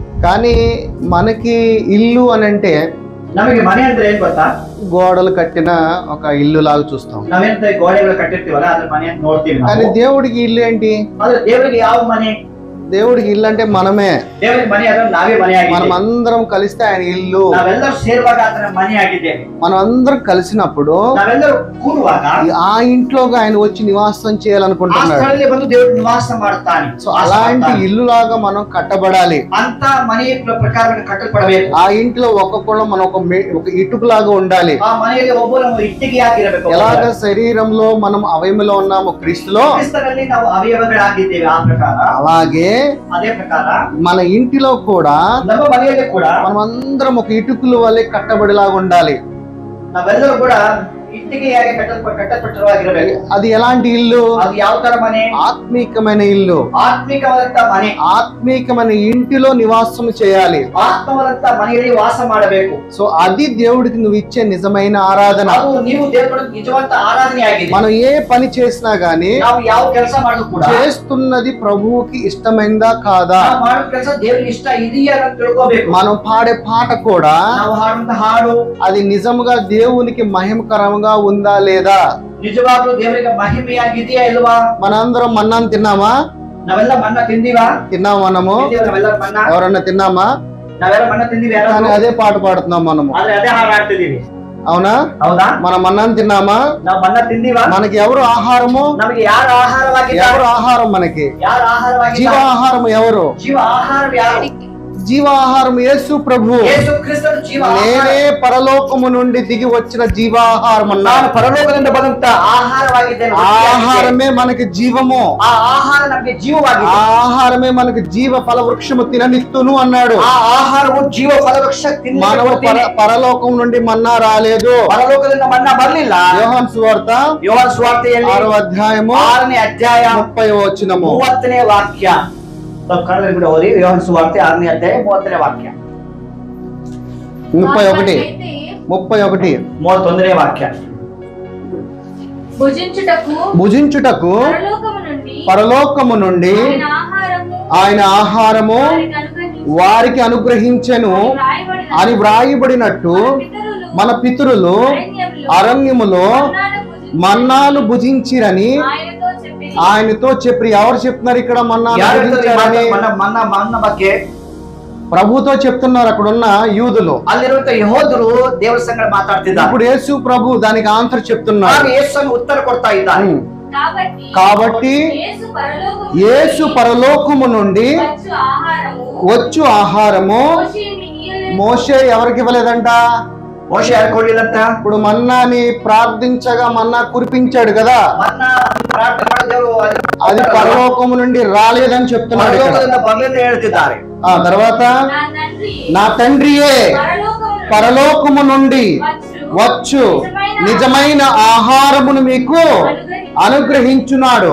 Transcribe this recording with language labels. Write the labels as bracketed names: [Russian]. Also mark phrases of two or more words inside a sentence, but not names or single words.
[Telugu] కానీ మనకి ఇల్లు అని అంటే [Kannada] ನಮಗೆ ಮನೆ ಅಂದ್ರೆ ಏನ್ ಗೊತ್ತಾ? [Telugu] గోడలు కట్టిన ఒక ఇల్లు లాగా చూస్తాం. [Kannada] ನಾವೇಂತ ಗೋಡೆಗಳು ಕಟ್ಟಿರ್ತೀವಲ್ಲ ಅದ್ರ ಮನೆ ಅಂತ ನೋಡ್ತೀವಿ. [Telugu] కానీ దేవుడికి ఇల్లు ఏంటి? [Kannada] ಆದ್ರೆ ದೇವರಿಗೆ ಯಾವ ಮನೆ? [Telugu] దేవుడికి ఇల్లు అంటే మనమే. [Kannada] ದೇವರಿಗೆ ಮನೆ ಅಂದ್ರೆ ನಾವೇ ಮನೆ ಆಗಿದ್ದೇವೆ. [Telugu] మనం అందరం కలిస్తే ఆయన ఇల్లు. [Kannada] ನಾವೆಲ್ಲರೂ ಸೇರುವಾಗ ಆತನ ಮನೆ ಆಗಿದ್ದೇವೆ. [Telugu] మనం అందరం కలిసినప్పుడు [Kannada] ನಾವೆಲ್ಲರೂ ಕೂಡುವಾಗ [Telugu] ఆ ఇంట్లోకి ఆయన వచ్చి నివాసం చేయాలనుకుంటున్నాడు. [Kannada] ಆ ಸ್ಥಳದಲ್ಲಿ ಬಂದು ದೇವರು ನಿವಾಸ ಮಾಡುತ್ತಾನೆ. [Telugu] సో అలాంటి ఇల్లు లాగా మనం కట్టబడాలి. [Kannada] ಅಂತ ಮನೆಯ ಪ್ರಕಾರ ಕಟ್ಟಲ್ಪಡಬೇಕು. [Telugu] ఆ ఇంట్లో ఒక్కొక్కళ్ళు మనం ఒక ఇటుకలాగా ఉండాలి. [Kannada] ಆ ಮನೆಯಲ್ಲಿ ಒಬ್ಬರು ಇಟ್ಟಿಗೆಯಾಗಿರಬೇಕು. [Telugu] ఎలాగ శరీరంలో మనం అవయములో ఉన్నామో క్రీస్తులో, [Kannada] ಕ್ರಿಸ್ತನಲ್ಲಿ ನಾವು ಅವಯವಗಳಾಗಿದ್ದೇವೆ. ಆ ಪ್ರಕಾರ [Telugu] అలాగే [Kannada] ಅದೇ ಪ್ರಕಾರ [Telugu] మన ఇంటిలో కూడా [Kannada] ನಮ್ಮ ಮನೆಯಲ್ಲಿ ಕೂಡ [Telugu] మనం అందరం ఒక ఇటుకల వల్లే కట్టబడిలాగా ఉండాలి. [Kannada] ನಾವೆಲ್ಲರೂ ಕೂಡ ಇಟ್ಟಿಗೆಯಾಗಿ ಕಟ್ಟಲ್ಪಟ್ಟಿರುವಾಗಿರಬೇಕು. [Telugu] అది ఎలాంటి ఇల్లు? [Kannada] అది ಯಾವ ತರ ಮನೆ? [Telugu] ఆత్మీకమైన ఇల్లు. [Kannada] ಆತ್ಮಿಕವಾದಂತ ಮನೆ. [Telugu] ఆత్మీకమైన ఇంటిలో నివాసం చేయాలి. [Kannada] ಆತ್ಮವಾದಂತ ಮನೆಯಲ್ಲಿ ವಾಸ ಮಾಡಬೇಕು. [Telugu] సో అది దేవుడికి నువ్వు ఇచ్చే నిజమైన ఆరాధన. [Kannada] ಅದು ನೀವು ದೇವರಿಗೆ ನಿಜವಾದ ಆರಾಧನೆ ಆಗಿದೆ. [Telugu] మనం ఏ పని చేసినా గానీ [Kannada] ನಾವು ಯಾವ ಕೆಲಸ ಮಾಡಿದ್ರು ಕೂಡ [Telugu] చేస్తున్నది ప్రభువుకి ఇష్టమైందా కాదా, [Kannada] ನಾವು ಮಾಡೋ ಕೆಲಸ ದೇವರಿಗೆ ಇಷ್ಟ ಇದೆಯಾ ಅಂತ ತಿಳ್ಕೋಬೇಕು. [Telugu] మనం పాడే పాట కూడా [Kannada] ನಾವು ಹಾಡುವಂತ ಹಾಡು [Telugu] అది నిజముగా దేవునికి మహిమకరంగా ఉందా లేదా. [Kannada] ನಿಜವಾಗ್ಲೂ ದೇವರಿಗೆ ಮಹಿಮೆಯಾಗಿದೆಯಾ ಇಲ್ವಾ? [Telugu] మనందరం మన్నాను తిన్నామా? [Kannada] ನಾವೆಲ್ಲ ಮನ್ನ ತಿಂದಿವಾ? [Telugu] తిన్నాం మనము. [Kannada] ನಾವೆಲ್ಲ ಮನ್ನ [Telugu] ఎవరన్నా తిన్నామా? [Kannada] ನಾವೆಲ್ಲ ಮನ್ನ ತಿಂದಿವಿ. [Telugu] కానీ అదే పాట పాడుతున్నాం మనము. [Kannada] ಆದ್ರೆ ಅದೇ ಹಾಡು ಹಾಡ್ತಿದೀವಿ. [Telugu] అవునా? [Kannada] ಹೌದಾ? [Telugu] మనం మన్నాను తిన్నామా? [Kannada] ನಾವು ಮನ್ನ తింದಿವಾ? [Telugu] మనకి ఎవరు ఆహారము? [Kannada] ನಮಗೆ ಯಾರು ಆಹಾರವಾಗಿದ್ದಾರೆ? [Telugu] ఎవరు ఆహారం? మనకి [Kannada] ಯಾರು ಆಹಾರವಾಗಿದ್ದಾರೆ? [Telugu] జీవాహారం ఎవరు? [Kannada] ಜೀವ ಆಹಾರ ಯಾರು? [Telugu] జీవాహారం యేసు ప్రభు. [Kannada] ಯೇಸು ಕ್ರಿಸ್ತನು ಜೀವ ಆಹಾರ. [Telugu] నేనే పరలోకము నుండి దిగి వచ్చిన జీవాహారం అన్నాడు. [Kannada] ನಾನು ಪರಲೋಕದಿಂದ ಬಂದಂತ ಆಹಾರವಾಗಿದ್ದೇನೆ. [Telugu] ఆహారమే మనకి జీవము. [Kannada] ಆ ಆಹಾರ ನಮಗೆ ಜೀವವಾಗಿದೆ. [Telugu] ఆహారమే మనకి జీవ ఫల వృక్షము తిననిత్తును అన్నాడు. [Kannada] ಆ ಆಹಾರವು ಜೀವ ಫಲವೃಕ್ಷ [Telugu] మనము పరలోకం నుండి మన్నా రాలేదు. [Kannada] ಪರಲೋಕದಿಂದ ಮನ್ನಾ ಬರಲಿಲ್ಲ. [Telugu] యోహాను సువార్త [Kannada] ಯೋಹಾನ ಸುವಾರ್ತೆಯಲ್ಲಿ [Telugu] 6వ అధ్యాయము [Kannada] 6ನೇ ಅಧ್ಯಾಯ [Telugu] 30వ వచనము [Kannada] 30ನೇ ವಾಕ್ಯ. ಕನ್ನಡದಲ್ಲಿ ಕೂಡ ಓದಿ. ಯೋಹಾನ ಸುವಾರ್ತೆ 6ನೇ ಅಧ್ಯಾಯ 30ನೇ ವಾಕ್ಯ. 31 31ನೇ ವಾಕ್ಯ. [Telugu] భుజించుటకు పరలోకము నుండి ఆయన ఆహారము వారికి అనుగ్రహించెను అని వ్రాయబడినట్టు మన పితరులు అరణ్యములో మన్నాను భుజించిరని ఆయనతో చెప్పి. ఎవరు చెప్తున్నారు ఇక్కడ మన్నాను భుజించారని? [Kannada] ಮನ್ನ ಬಗ್ಗೆ [Telugu] ప్రభుతో చెప్తున్నారు అక్కడున్న యూదులు. [Kannada] ಅಲ್ಲಿರುವಂತ ಯಹೋದರು ದೇವರ ಸಂಗಡ ಮಾತಾಡ್ತಿದ್ದಾರೆ. [Telugu] ఇప్పుడు యేసు ప్రభు దానికి ఆన్సర్ చెప్తున్నారు. [Kannada] ಯೇಸು ಉತ್ತರ ಕೊಡ್ತಾ ಇದ್ದಾರೆ. [Telugu] కాబట్టి యేసు పరలోకము నుండి వచ్చు ఆహారము మోషే ఎవరికి ఇవ్వలేదంట? [Kannada] మోషే ಯಾರು ಕೊಡ್ಲಿಲ್ಲಂತ? [Telugu] ఇప్పుడు మన్నాని ప్రార్థించగా మన్నా కురిపించాడు కదా, అది పరలోకము నుండి రాలేదని చెప్తున్నాడు. [Kannada] ಹೇಳ್ತಿದ್ದಾರೆ. [Telugu] ఆ తర్వాత నా తండ్రియే పరలోకము నుండి వచ్చు నిజమైన ఆహారమును మీకు అనుగ్రహించున్నాడు.